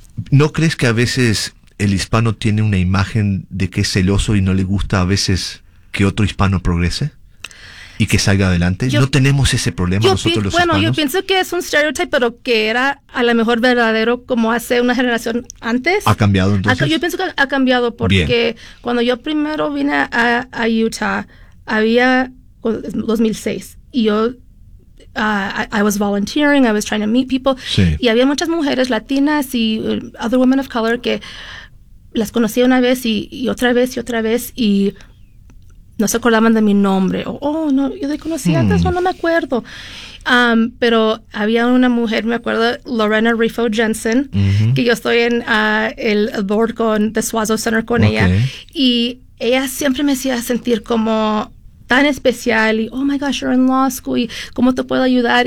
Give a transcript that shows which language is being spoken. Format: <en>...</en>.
<es>¿No crees que a veces el hispano tiene una imagen de que es celoso y no le gusta a veces que otro hispano progrese y que salga adelante? Yo, ¿no tenemos ese problema nosotros los hispanos? Bueno, yo pienso que es un stereotype, pero que era a lo mejor verdadero como hace una generación antes. ¿Ha cambiado entonces? Yo pienso que ha cambiado porque bien, cuando yo primero vine a Utah, había 2006, y yo</es> <en>I was volunteering, I was trying to meet people,</en> <es>sí, y había muchas mujeres latinas y</es> <en>other women of color</en> <es>que las conocía una vez y otra vez y no se acordaban de mi nombre o, oh, no, yo te conocí antes, no me acuerdo. Pero había una mujer, me acuerdo, Lorena Rifo Jensen, que yo estoy en el board con The Suazo Center con ella, y ella siempre me hacía sentir como tan especial y,</es> <en>oh my gosh, you're in law school</en> <es>y cómo te puedo ayudar.</es>